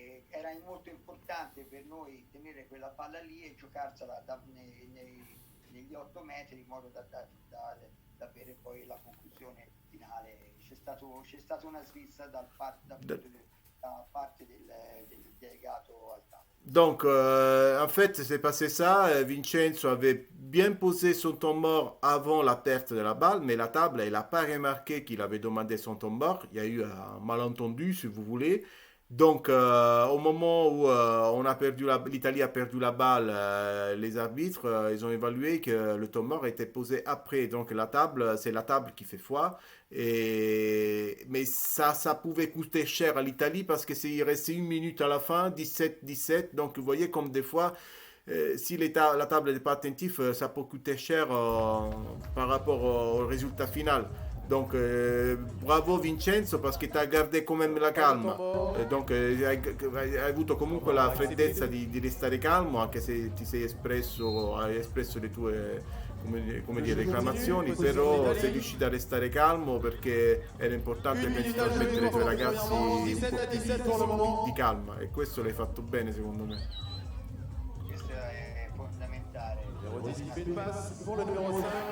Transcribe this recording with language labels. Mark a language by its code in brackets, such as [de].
[it] Era molto importante per noi tenere quella palla lì e giocarsela negli 8 metri in modo da avere poi la conclusione finale. C'è stata una svista da parte del delegato al tavolo. [fr] Donc, en fait, c'est passé ça. Vincenzo avait bien posé son temps mort avant la perte de la balle, mais la table, elle n'a pas remarqué qu'il avait demandé son temps mort. Il y a eu un malentendu, si vous voulez. Donc, au moment où l'Italie a perdu la balle, les arbitres, ils ont évalué que le temps mort était posé après. Donc, la table, c'est la table qui fait foi. Mais ça pouvait coûter cher à l'Italie parce qu'il restait 1 minute à la fin, 17-17. Donc, vous voyez comme des fois, si la table n'est pas attentive, ça peut coûter cher par rapport au résultat final. Donc, bravo Vincenzo parce [it] che ti ha [fr] gardé quand même [it] la calma. Donc, hai avuto comunque la freddezza di restare calmo, anche se hai espresso le tue come dire, reclamazioni, però sei riuscito a restare calmo perché era importante trasmettere ai tuoi ragazzi un po' di calma, e questo l'hai fatto bene secondo me. Questo è fondamentale. [fr] Numéro 10 qui fait une passe pour le numéro 5.